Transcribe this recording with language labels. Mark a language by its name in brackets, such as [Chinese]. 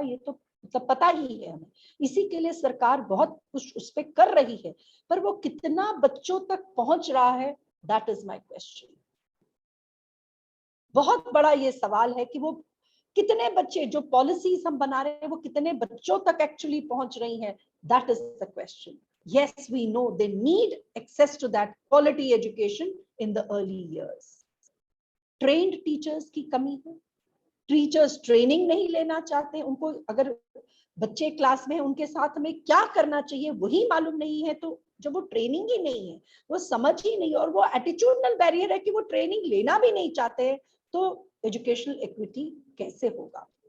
[Hindi] ये तो मतलब पता ही है हमें। इसी के लिए सरकार बहुत कुछ उस पर कर रही है, पर वो कितना बच्चों तक पहुंच रहा है, [English] That is my question. [Hindi] बहुत बड़ा ये सवाल है कि वो कितने बच्चे, जो पॉलिसीज हम बना रहे हैं, वो कितने बच्चों तक एक्चुअली पहुंच रही हैं, [English] That is the question. Yes, we know they need access to that quality education in the early years. Trained teachers [Hindi] की कमी है, टीचर्स ट्रेनिंग नहीं लेना चाहते, उनको अगर बच्चे क्लास में उनके साथ में क्या करना चाहिए वही मालूम नहीं है, तो जब वो ट्रेनिंग ही नहीं है, वो समझ ही नहीं, और वो एटीट्यूडनल बैरियर है कि वो ट्रेनिंग लेना भी नहीं चाहते, तो एजुकेशनल इक्विटी कैसे होगा।